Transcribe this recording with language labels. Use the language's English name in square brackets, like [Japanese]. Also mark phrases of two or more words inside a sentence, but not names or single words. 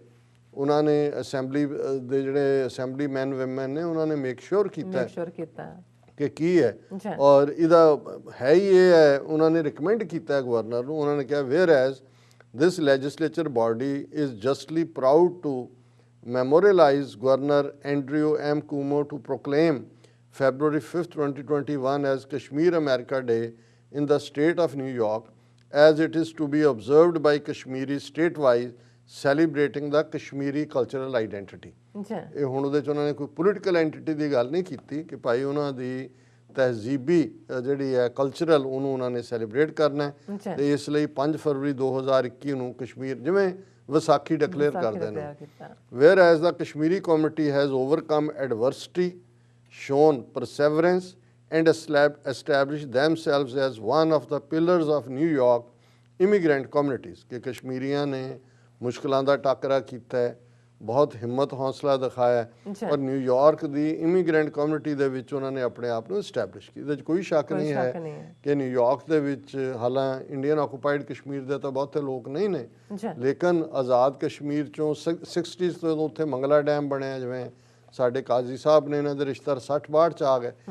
[Punjabi] ਉਹਨਾਂ ਨੇ ਅਸੈਂਬਲੀ ਦੇ ਜਿਹੜੇ [English] assembly man woman [Punjabi] ਨੇ ਉਹਨਾਂ ਨੇ [English] make sure [Punjabi] ਕੀਤਾ ਕਿ ਕੀ ਹੈ ਔਰ ਇਹਦਾ ਹੈ ਹੀ ਇਹ ਹੈ. ਉਹਨਾਂ ਨੇ ਰਿਕਮੈਂਡ ਕੀਤਾ ਗਵਰਨਰ ਨੂੰ. ਉਹਨਾਂ ਨੇ ਕਿਹਾ [English] Whereas this legislature body is justly proud to memorialize Governor Andrew M. Cuomo to proclaim February 5th, 2021 as Kashmir America Day in the state of New York, as it is to be observed by Kashmiris statewide celebrating the Kashmiri cultural identity. [Punjabi] ਇਹ ਹੁਣ ਉਹਦੇ 'ਚ ਉਹਨਾਂ ਨੇ ਕੋਈ [English] political entity [Punjabi] ਦੀ ਗੱਲ ਨਹੀਂ ਕੀਤੀ ਕਿ ਭਾਈ ਉਹਨਾਂ ਦੀ ਤਹਿਜ਼ੀਬੀ ਜਿਹੜੀ ਹੈ ਕਲਚਰਲ ਉਹਨੂੰ ਉਹਨਾਂ ਨੇ ਸੈਲੀਬ੍ਰੇਟ ਕਰਨਾ ਤੇ ਇਸ ਲਈ 5 ਫਰਵਰੀ 2021 ਨੂੰ ਕਸ਼ਮੀਰ ਜਿਵੇਂ ਵਿਸਾਖੀ ਡਿਕਲੇਅਰ ਕਰਦੇ ਨੇ. [English] Whereas the Kashmiri community has overcome adversity, shown perseverance and established themselves as one of the pillars of New York immigrant communities. [Punjabi] ਕਿ ਕਸ਼ਮੀਰੀਆਂ ਨੇ ਮੁਸ਼ਕਲਾਂ ਦਾ ਟਾਕਰਾ ਕੀਤਾ ਹੈ, ਬਹੁਤ ਹਿੰਮਤ ਹੌਸਲਾ ਦਿਖਾਇਆ ਔਰ ਨਿਊਯਾਰਕ ਦੀ [English] immigrant community [Punjabi] ਦੇ ਵਿੱਚ ਉਹਨਾਂ ਨੇ ਆਪਣੇ ਆਪ ਨੂੰ ਐਸਟੈਬਲਿਸ਼ ਕੀਤਾ. ਇਹਦੇ 'ਚ ਕੋਈ ਸ਼ੱਕ ਨਹੀਂ ਹੈ ਕਿ ਨਿਊਯਾਰਕ ਦੇ ਵਿੱਚ ਹਾਲਾਂ [English] Indian occupied [Punjabi] ਕਸ਼ਮੀਰ ਦੇ ਤਾਂ ਬਹੁਤੇ ਲੋਕ ਨਹੀਂ ਨੇ ਲੇਕਿਨ ਆਜ਼ਾਦ ਕਸ਼ਮੀਰ 'ਚੋਂ 60s ਤੋਂ ਉੱਥੇ ਮੰਗਲਾ ਡੈਮ ਬਣਿਆ, ਜਿਵੇਂ ਸਾਡੇ ਕਾਜ਼ੀ ਸਾਹਿਬ ਨੇ ਇਹਨਾਂ ਦੇ ਰਿਸ਼ਤੇਦਾਰ 60-62 'ਚ ਆ ਗਏ.